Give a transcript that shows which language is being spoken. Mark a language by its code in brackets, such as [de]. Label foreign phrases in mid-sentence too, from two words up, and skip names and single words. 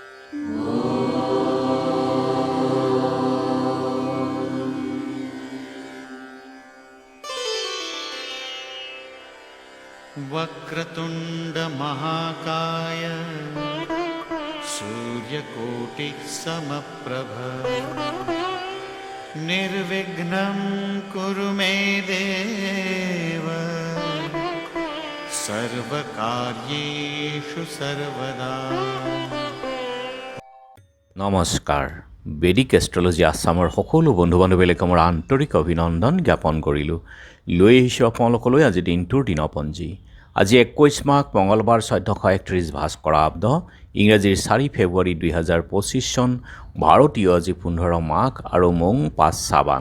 [sa] वक्रतुंड महाकाय सूर्यकोटिः समप्रभ निर्विघ्नं कुरु मे देव सर्वकार्येषु सर्वदा। [as] নমস্কাৰ। বেদিক এষ্ট্ৰলজি আছামৰ সকলো বন্ধু বান্ধৱীলৈকে মোৰ আন্তৰিক অভিনন্দন জ্ঞাপন কৰিলোঁ। লৈ আহিছোঁ আপোনালোকলৈ আজি দিনটোৰ দিনপঞ্জী। আজি 21 মাঘ মঙলবাৰ 1431 ভাস্কৰাব্দ ইংৰাজীৰ 4 ফেব্ৰুৱাৰী 2025 চন, ভাৰতীয় আজি 15 মাঘ আৰু মং 5 শ্ৰাবান।